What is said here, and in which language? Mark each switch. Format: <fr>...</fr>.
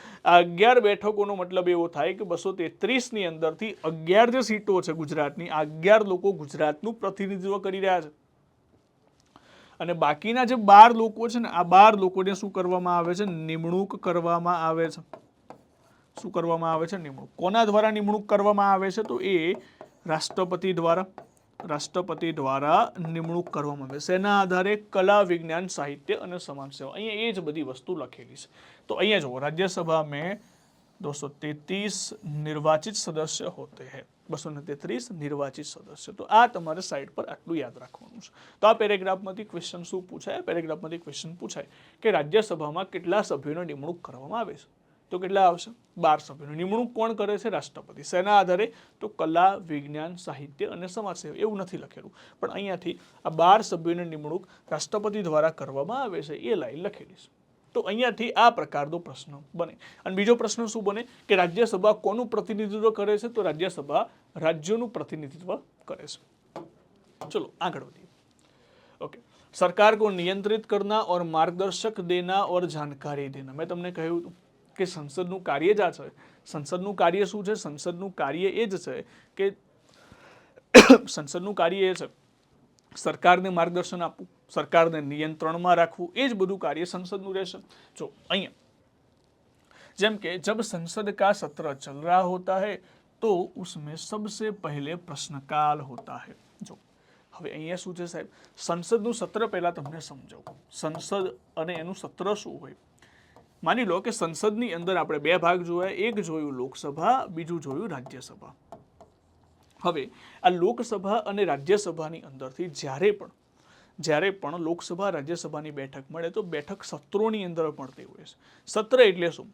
<gu>આ 11 બેઠકોનો મતલબ એવો થાય કે 233 ની અંદરથી 11 જે સીટો છે ગુજરાતની, આ 11 લોકો ગુજરાતનું પ્રતિનિધિત્વ કરી રહ્યા છે અને બાકીના જે 12 લોકો છે ને, આ 12 લોકોને શું કરવામાં આવે છે? નિમણૂક કરવામાં આવે છે। શું કરવામાં આવે છે? નિમણૂક। કોના દ્વારા નિમણૂક કરવામાં આવે છે? તો એ રાષ્ટ્રપતિ દ્વારા નિમણૂક કરવામાં આવે છે। શેના આધારે? કલા, વિજ્ઞાન, સાહિત્ય અને સમાજ સેવા। અહીંયા એ જ બધી વસ્તુ લખેલી છે।</gu> <hi>तो</hi> <gu>અહીંયા જો</gu> <hi>राज्यसभा में 233 निर्वाचित सदस्य होते हैं, 233 निर्वाचित सदस्य।</hi> <gu>तो આ તમારે સાઈડ પર આટલું યાદ રાખવાનું છે। તો આ પેરેગ્રાફમાંથી ક્વેશ્ચન શું પૂછાય? પેરેગ્રાફમાંથી ક્વેશ્ચન પૂછાય કે રાજ્યસભામાં કેટલા સભ્યોની નિમણૂક કરવામાં આવે છે? તો કેટલા આવશે? 12 સભ્યોની નિમણૂક કોણ કરે છે? રાષ્ટ્રપતિ। શેના આધારે? તો કલા, વિજ્ઞાન, સાહિત્ય અને સમાજ સેવા। એવું નથી લખેલું, પણ અહીંયાથી આ 12 સભ્યોની નિમણૂક રાષ્ટ્રપતિ દ્વારા કરવામાં આવે છે એ લાઈન લખેલી છે। તો અહીંયાથી આ પ્રકારનો પ્રશ્ન બને। અને બીજો પ્રશ્ન શું બને કે રાજ્યસભા કોનું પ્રતિનિધિત્વ કરે છે? તો રાજ્યસભા રાજ્યોનું પ્રતિનિધિત્વ કરે છે। ચલો આગળ વધીએ।</gu> <hi>ओके, सरकार को नियंत्रित करना और मार्गदर्शक देना और जानकारी देना।</hi> <gu>मैं તમને કહ્યું હતું કે સંસદનું કાર્ય જ આ છે। સંસદનું કાર્ય શું છે? સંસદનું કાર્ય એ જ છે કે સંસદનું કાર્ય એ છે સરકારને માર્ગદર્શન આપવું, સરકારને નિયંત્રણમાં રાખવું, એ જ બધું કાર્ય સંસદનું રહેશે। જો અહીંયા જેમ કે</gu> <hi>जब संसद का सत्र चल रहा होता है तो उसमें सबसे पहले प्रश्नकाल होता है।</hi> <gu>जो હવે અહીંયા શું છે સાહેબ? સંસદનું સત્ર પહેલા તમને સમજાવું। સંસદ અને એનું સત્ર શું હોય? માની લો કે સંસદની અંદર આપણે બે ભાગ જોયા, એક જોયું લોકસભા, બીજું જોયું રાજ્યસભા। હવે આ લોકસભા અને રાજ્યસભાની અંદરથી જ્યારે પણ લોકસભા રાજ્યસભાની બેઠક મળે તો બેઠક સત્રોની અંદર મળતી હોય છે। સત્ર એટલે શું?</gu>